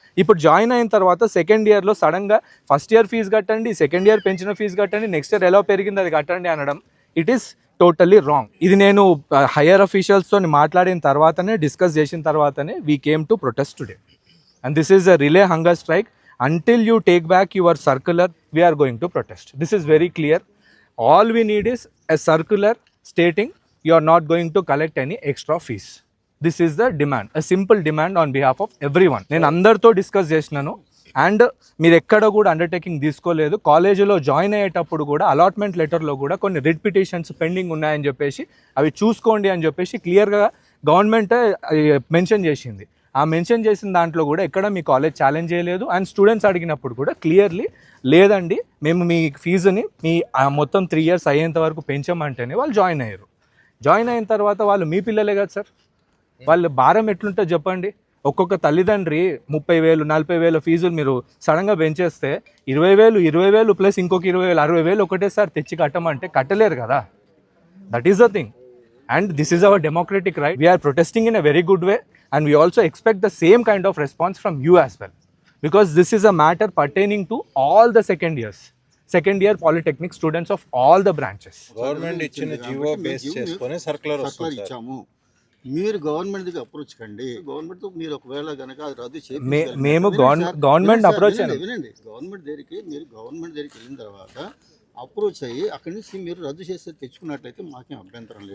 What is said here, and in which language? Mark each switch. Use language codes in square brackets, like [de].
[te] ఇప్పుడు జాయిన్ అయిన తర్వాత సెకండ్ ఇయర్లో సడన్గా ఫస్ట్ ఇయర్ ఫీజు కట్టండి, సెకండ్ ఇయర్ పెంచిన ఫీజు కట్టండి, నెక్స్ట్ ఇయర్ ఎలా పెరిగింది అది కట్టండి అనడం [en] It is totally wrong. [te] ఇది నేను హయ్యర్ అఫీషియల్స్తో మాట్లాడిన తర్వాతనే డిస్కస్ చేసిన తర్వాతనే [en] We came to protest today and this is a relay hunger strike. Until you take back your circular, we are going to protest. This is very clear. All we need is a circular stating you are not going to collect any extra fees. This is the demand, a simple demand on behalf of everyone. [te] నేను అందరితో discuss చేసినాను and మీరు ఎక్కడ కూడా undertaking తీసుకోలేదు. కాలేజీలో join అయ్యేటప్పుడు కూడా అలాట్మెంట్ లెటర్లో కూడా కొన్ని రిట్ పిటిషన్స్ పెండింగ్ ఉన్నాయని చెప్పేసి అవి చూసుకోండి అని చెప్పేసి క్లియర్గా గవర్నమెంట్ మెన్షన్ చేసింది. ఆ మెన్షన్ చేసిన దాంట్లో కూడా ఎక్కడ మీ కాలేజ్ ఛాలెంజ్ చేయలేదు అండ్ స్టూడెంట్స్ అడిగినప్పుడు కూడా క్లియర్లీ లేదండి మేము మీ ఫీజుని మీ మొత్తం 3 years అయ్యేంత వరకు పెంచమంటేనే వాళ్ళు జాయిన్ అయ్యారు. జాయిన్ అయిన తర్వాత వాళ్ళు మీ పిల్లలే కదా సార్, వాళ్ళ భారం ఎట్లుంటుందో చెప్పండి. ఒక్కొక్క తల్లిదండ్రి 30,000 40,000 ఫీజులు మీరు సడన్గా పెంచేస్తే 20,000 ప్లస్ ఇంకొక 20,000 60,000 ఒకటేసారి తెచ్చి కట్టమంటే కట్టలేరు కదా. [en] That is the thing and this is our democratic right. We are protesting in a very good way and we also expect the same kind of response from you as well because this is a matter pertaining to all the second year polytechnic students of all the branches. [te] Government ఇచ్చిన GO base చేసుకొని circular ఇచ్చాము. మీరు government దగ్గర approach కండి. Government తో మీరు ఒకవేళ గనక అది రద్దు చేసి మేము గవర్నమెంట్ అప్రోచ్ వినండి. గవర్నమెంట్ దగ్గరికి వెళ్ళిన తర్వాత అప్రోచ్ అయ్యి అక్కడి నుంచి మీరు రద్దు చేస్తే తెచ్చుకున్నట్లయితే మాకేం అభ్యంతరం